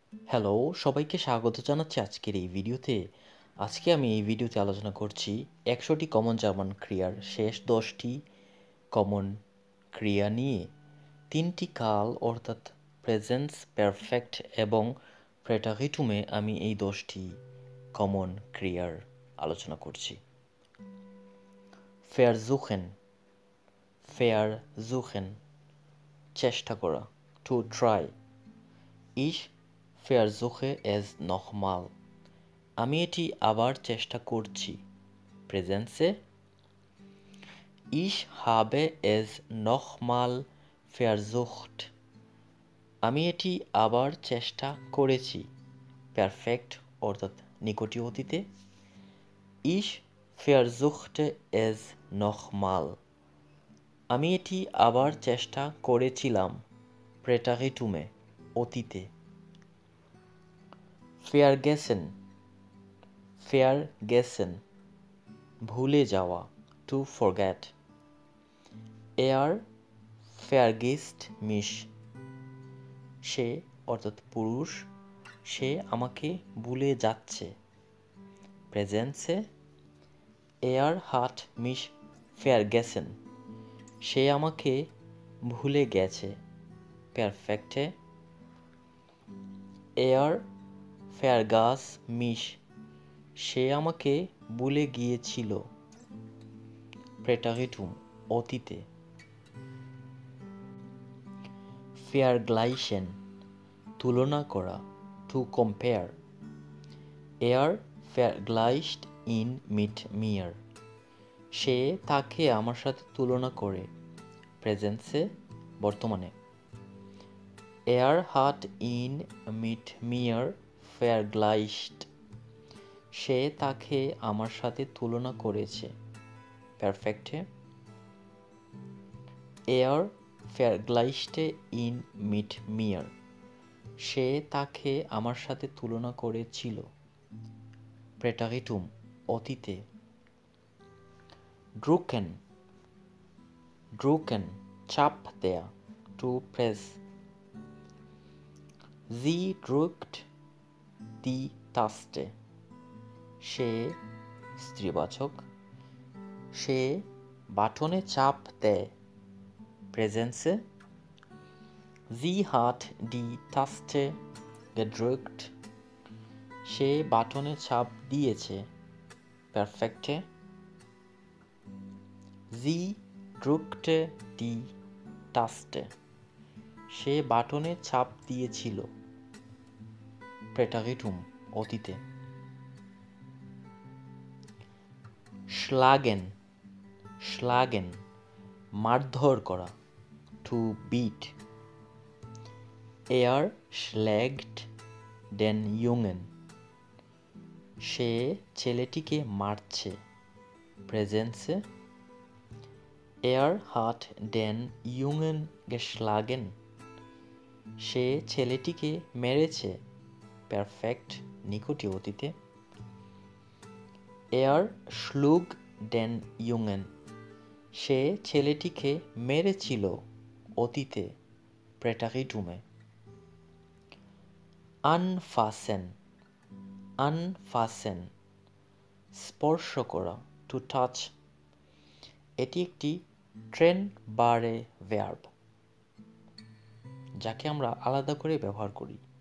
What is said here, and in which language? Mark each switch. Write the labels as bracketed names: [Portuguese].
[Bangla] Hello, সবাইকে স্বাগত জানাচ্ছি আজকের এই ভিডিওতে। আজকে আমি এই ভিডিওতে আলোচনা করছি ১০০টি কমন জার্মান ক্রিয়ার শেষ ১০টি কমন ক্রিয়া নিয়ে। ৩টি কাল অর্থাৎ প্রেজেন্স, পারফেক্ট এবং প্রেটারিটুমে আমি এই ১০টি কমন ক্রিয়ার আলোচনা করছি। [German] versuchen, versuchen [Bangla] চেষ্টা করা, [English] to try. [German] Ich versuche es nochmal. [Bangla] আমি এটি আবার চেষ্টা করছি। [German] প্রেজেন্সে Ich habe es nochmal versucht. [Bangla] আমি এটি আবার চেষ্টা করেছি। পারফেক্ট অর্থাৎ নিকটীয় অতীতে [German] Ich versuchte es nochmal. [Bangla] আমি এটি আবার চেষ্টা করেছিলাম। প্রেটারিটুমে অতীতে [German] Vergessen, vergessen [Bangla] ভুলে যাওয়া, [English] to forget. [German] Er vergisst mich. [Bangla] সে অর্থাৎ পুরুষ, সে আমাকে ভুলে যাচ্ছে। [German] প্রেজেন্সে Er hat mich vergessen. [Bangla] সে আমাকে ভুলে গেছে। পারফেক্টে [German] Er vergaß mich. [Bangla] সে আমাকে ভুলে গিয়েছিল। প্রেটারিটুম অতীতে vergleichen তুলনা করা, [English] to compare. [German] Er vergleicht ihn mit mir. [Bangla] সে তাকে আমার সাথে তুলনা করে। প্রেজেন্সে বর্তমানে [German] Er hat ihn mit mir vergleicht. [Bangla] সে তাকে আমার সাথে তুলনা করেছে। পারফেক্টে [German] Er vergleichte ihn mit mir. [Bangla] সে তাকে আমার সাথে তুলনা করেছিল। প্রেটারিটুম অতীতে [German] drücken, drücken [Bangla] চাপ দেয়া, [English] to press. [German] Sie drückt die Taste. [Bangla] সে স্ত্রীবাচক, সে বাটনে চাপ দেয়। [German] প্রেজেন্সে Sie hat die Taste gedrückt. [Bangla] সে বাটনে চাপ দিয়েছে। পারফেক্টে [German] Sie drückte die Taste. [Bangla] সে বাটনে চাপ দিয়েছিল। প্রেটারিটুম অতীতে [German] schlagen, schlagen [Bangla] মারধর করা, [English] to beat. [German] Er schlägt den Jungen. [Bangla] সে ছেলেটিকে মারছে। [German] প্রেজেন্সে Er hat den Jungen geschlagen. [Bangla] সে ছেলেটিকে মেরেছে। পারফেক্ট নিকটীয় অতীতে [German] Er schlug den Jungen. [Bangla] সে ছেলেটিকে মেরেছিল। অতীতে প্রেটারিটুমে [German] anfassen, anfassen [Bangla] স্পর্শ করা, [English] to touch. [Bangla] এটি একটি ট্রেন বারে ভার্ব যাকে আমরা আলাদা করে ব্যবহার করি।